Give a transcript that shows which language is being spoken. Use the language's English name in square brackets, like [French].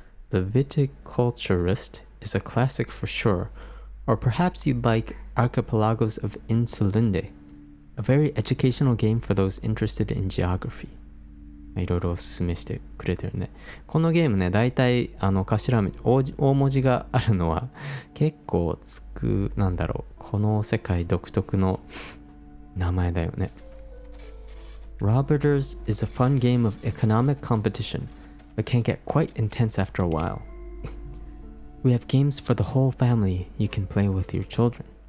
[English] The Viticulturist is a classic for sure. Or perhaps you'd like Archipelagos of Insulinde. A very educational game for those interested in geography. [Japanese] いろいろおすすめしてくれてるね。このゲームね、だいたい頭文字大文字があるのは結構なんだろう、この世界独特の名前だよね。 [English] Roberters is a fun game of economic competition, but can get quite intense after a while. We have games for the whole family you can play with your children.